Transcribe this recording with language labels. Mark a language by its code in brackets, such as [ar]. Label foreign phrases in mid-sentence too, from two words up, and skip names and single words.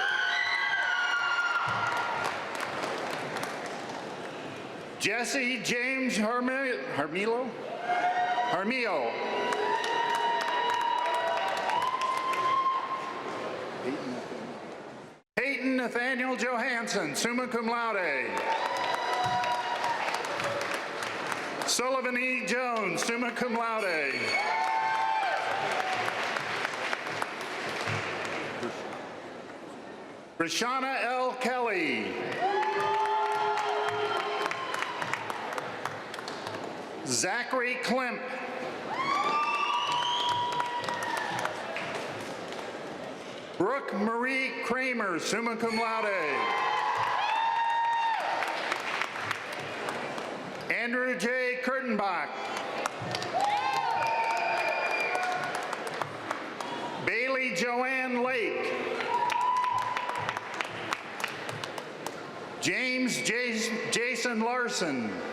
[en] Jesse James Harmillo. Peyton Nathaniel Johansson, [la] summa cum laude. [en] Sullivan E. Jones, [la] summa cum laude. [en] Rashana L. Kelly. Zachary Klemp. Brooke Marie Kramer, [la] summa cum laude. [en] Andrew J. Kurtenbach. Bailey Joanne Lake. James Jason Larson.